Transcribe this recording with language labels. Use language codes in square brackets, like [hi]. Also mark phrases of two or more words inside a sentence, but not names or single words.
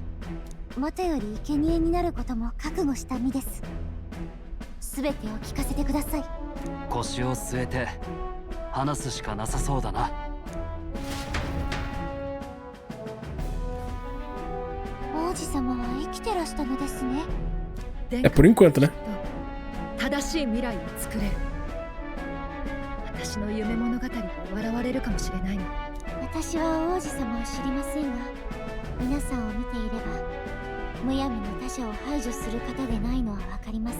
[ja] 元より生贄になることも覚悟した身です。すべてを聞かせてください。腰を据えて話すしかなさそうだな。王子様は生きてらしたのですね。 [pt] É por enquanto, né? [ja] 正しい未来を作れる。私の夢物語で笑われるかもしれないの。私は王子様を知りませんが、皆さんを見ていればむやみに他者を排除する方でないのはわかります。